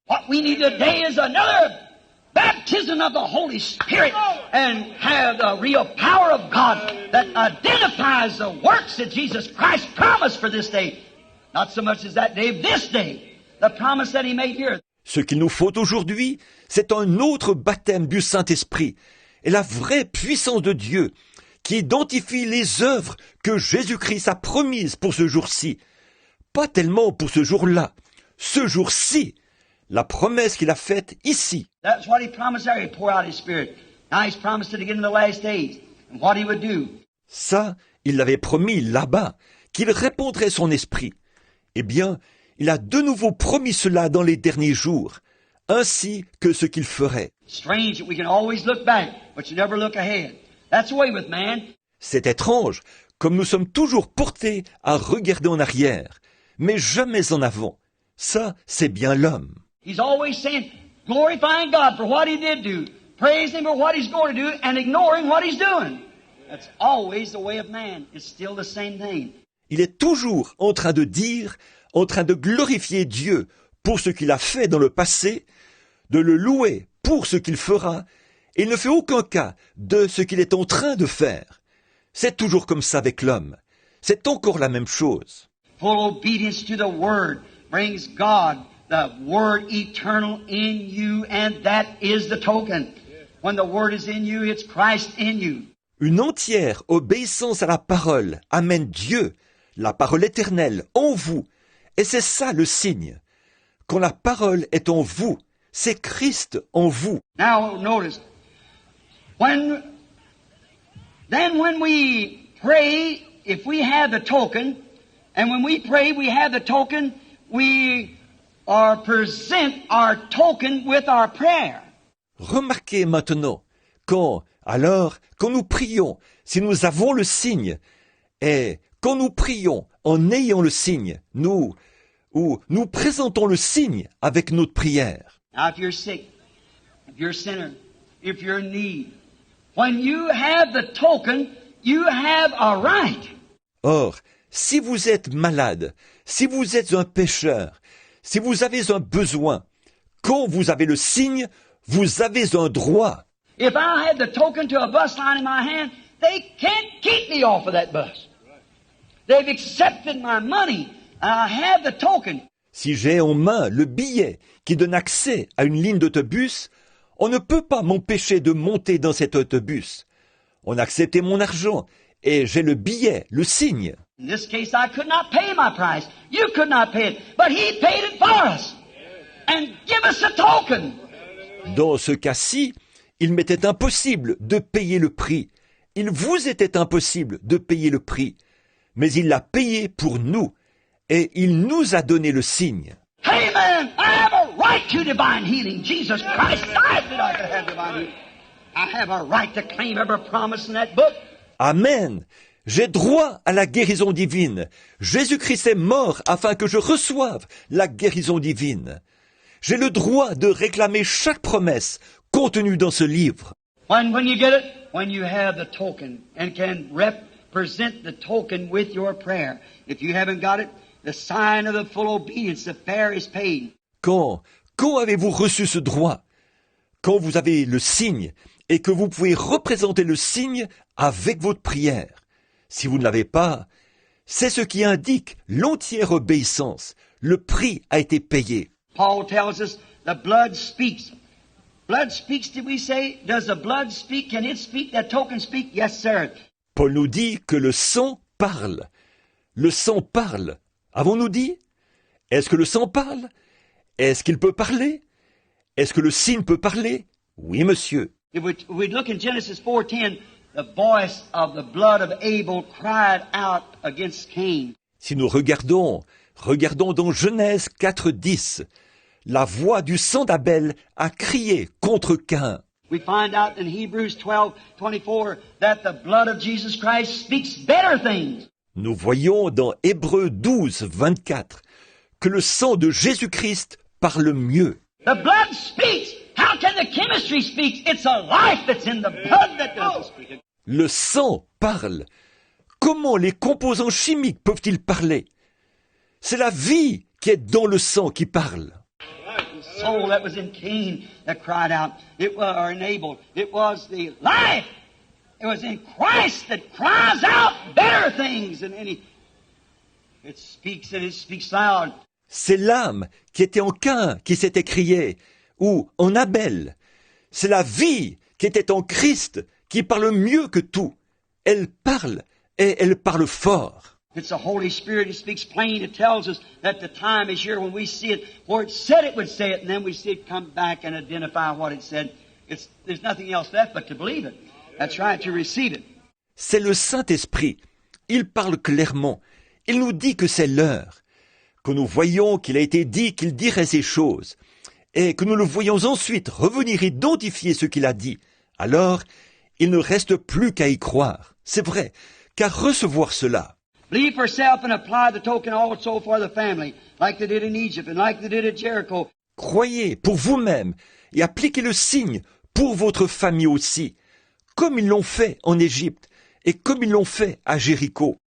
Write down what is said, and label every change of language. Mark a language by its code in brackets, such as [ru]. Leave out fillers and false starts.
[en] What we need today is another baptism of the Holy Spirit and have the real power of God that identifies the works that Jesus Christ promised for this day. Not so much as that day, this day. The promise that he made here. [fr] Ce qu'il nous faut aujourd'hui, c'est un autre baptême du Saint-Esprit et la vraie puissance de Dieu qui identifie les œuvres que Jésus-Christ a promises pour ce jour-ci. Pas tellement pour ce jour-là, ce jour-ci, la promesse qu'il a faite ici. [en] That's what he promised there. He'd pour out his Spirit. Now he's promised it again in the last days. And what he would do. [fr] Ça, il l'avait promis là-bas, qu'il répandrait son esprit. Eh bien, il a de nouveau promis cela dans les derniers jours, ainsi que ce qu'il ferait. [en] Strange that we can always look back, but you never look ahead. That's the way with man. [fr] C'est étrange, comme nous sommes toujours portés à regarder en arrière, mais jamais en avant. Ça, c'est bien l'homme. [en] He's always saying, glorifying God for what he did do, praising him for what he's going to do, and ignoring what he's doing. That's always the way of man. It's still the same thing. [fr] Il est toujours en train de dire, en train de glorifier Dieu pour ce qu'il a fait dans le passé, de le louer pour ce qu'il fera, et il ne fait aucun cas de ce qu'il est en train de faire. C'est toujours comme ça avec l'homme. C'est encore la même chose. [en] Full obedience to the Word brings God, the Word eternal in you, and that is the token. When the Word is in you, it's Christ in you. [fr] Une entière obéissance à la parole amène Dieu, la parole éternelle, en vous. Et c'est ça le signe. Quand la parole est en vous, c'est Christ en vous. [en] Now notice, when we pray, if we have the token, and when we pray we have the token, we present our token with our prayer. [fr] Remarquez maintenant, quand nous prions, si nous avons le signe, et quand nous prions en ayant le signe, nous présentons le signe avec notre prière. [en] Now, if you're sick, if you're a sinner, if you're in need, when you have the token, you have a right. [fr] Or, si vous êtes malade, si vous êtes un pécheur, si vous avez un besoin, quand vous avez le signe, vous avez un droit. [en] If I had the token to a bus line in my hand, they can't keep me off of that bus. They've accepted my money, and I have the token. [fr] Si j'ai en main le billet qui donne accès à une ligne d'autobus, on ne peut pas m'empêcher de monter dans cet autobus. On a accepté mon argent et j'ai le billet, le signe. [en] In this case, I could not pay my price. You could not pay it, but He paid it for us and give us a token. [fr] Dans ce cas-ci, il m'était impossible de payer le prix. Il vous était impossible de payer le prix. Mais il l'a payé pour nous. Et il nous a donné le signe. [en] Amen! I have a right to divine healing. Jesus Christ died that I could have divine healing. I have a right to claim every promise in that book. Amen. [fr] J'ai droit à la guérison divine. Jésus-Christ est mort afin que je reçoive la guérison divine. J'ai le droit de réclamer chaque promesse contenue dans ce livre. [en] When you get it, when you have the token and can represent the token with your prayer. If you haven't got it, the sign of the full obedience, the fare is paid. [fr] Quand avez-vous reçu ce droit? Quand vous avez le signe et que vous pouvez représenter le signe avec votre prière. Si vous ne l'avez pas, c'est ce qui indique l'entière obéissance. Le prix a été payé. [en] Paul tells us the blood speaks. Blood speaks, did we say? Does the blood speak? Can it speak? That token speak? Yes, sir. [fr] Paul nous dit que le sang parle. Le sang parle. Avons-nous dit? Est-ce que le sang parle? Est-ce qu'il peut parler? Est-ce que le signe peut parler? Oui, monsieur. [en] If we look in Genesis 4:10, the voice of the blood of Abel cried out against Cain. [fr] Si nous regardons dans Genèse 4:10, la voix du sang d'Abel a crié contre Caïn. [en] We find out in Hebrews 12:24 that the blood of Jesus Christ speaks better things. [fr] Nous voyons dans Hébreux 12:24 que le sang de Jésus-Christ parle mieux. [en] The blood speaks. How can the chemistry speak? It's a life that's in the blood that doesn't speak. [fr] Le sang parle. Comment les composants chimiques peuvent-ils parler? C'est la vie qui est dans le sang qui parle. [en] The soul that was in Cain that cried out, it was or in Abel. It was the life. It was in Christ that cries out better things than any. It speaks and it speaks loud. [fr] C'est l'âme qui était en Caïn qui s'est écriée, ou en Abel. C'est la vie qui était en Christ qui parle mieux que tout. Elle parle et elle parle fort. [en] It's the Holy Spirit who speaks plain. It tells us that the time is here when we see it, where it said it would say it, and then we see it come back and identify what it said. There's nothing else left but to believe it. That's right, to receive it. [fr] C'est le Saint-Esprit. Il parle clairement. Il nous dit que c'est l'heure. Que nous voyons qu'il a été dit qu'il dirait ces choses. Et que nous le voyons ensuite revenir identifier ce qu'il a dit. Alors, il ne reste plus qu'à y croire. C'est vrai, qu'à recevoir cela. [en] Believe for self and apply the token also for the family, like they did in Egypt and like they did at Jericho. [fr] Croyez pour vous-même et appliquez le signe pour votre famille aussi, comme ils l'ont fait en Égypte et comme ils l'ont fait à Jéricho.